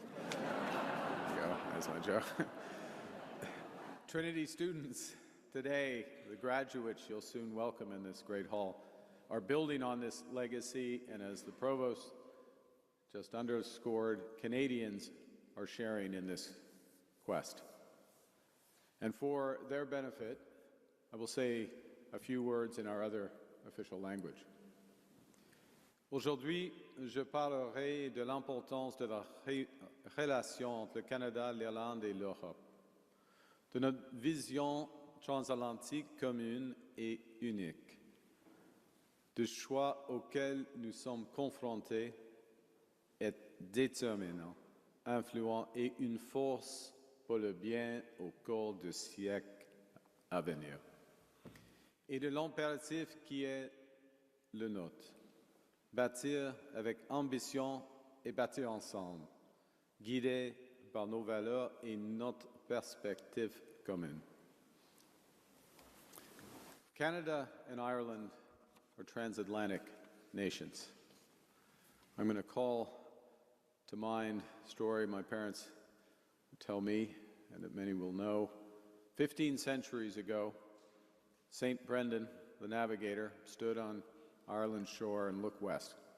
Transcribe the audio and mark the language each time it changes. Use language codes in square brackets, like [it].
[en] There you go, that's my joke. Trinity students today, the graduates you'll soon welcome in this great hall, are building on this legacy, and as the Provost just underscored, Canadians are sharing in this quest. And for their benefit, I will say a few words in our other official language. [fr] Aujourd'hui, je parlerai de l'importance de la relation entre le Canada, l'Irlande et l'Europe, de notre vision transatlantique commune et unique, des choix auxquels nous sommes confrontés est déterminant, influent et une force pour le bien au cours du siècle à venir. Et de l'impératif qui est le nôtre, bâtir avec ambition et bâtir ensemble, guidés par nos valeurs et notre perspective commune. [en] Canada and Ireland are transatlantic nations. I'm going to call to mind a story my parents would tell me, and that many will know. 15 centuries ago, St. Brendan, the navigator, stood on Ireland's shore and looked west.